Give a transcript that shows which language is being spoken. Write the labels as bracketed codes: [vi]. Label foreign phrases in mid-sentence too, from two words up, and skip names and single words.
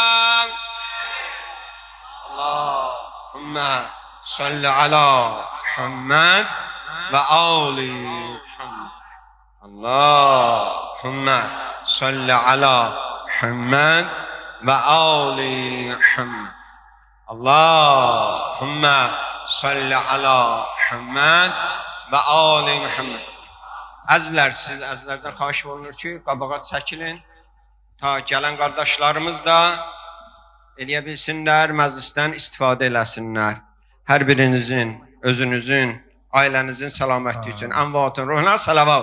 [ar] اللهم صل على محمد وآل محمد اللهم صل على محمد وآل محمد اللهم صل على محمد وآل محمد. [az] Əzizlər, siz əzizlərdən xahiş olunur ki, qabağa çəkilin. Ta gələn qardaşlarımız da eləyə bilsinlər, məclisdən istifadə eləsinlər. Hər birinizin, özünüzün, ailənizin səlamətliyi üçün əmvatın ruhuna salavat.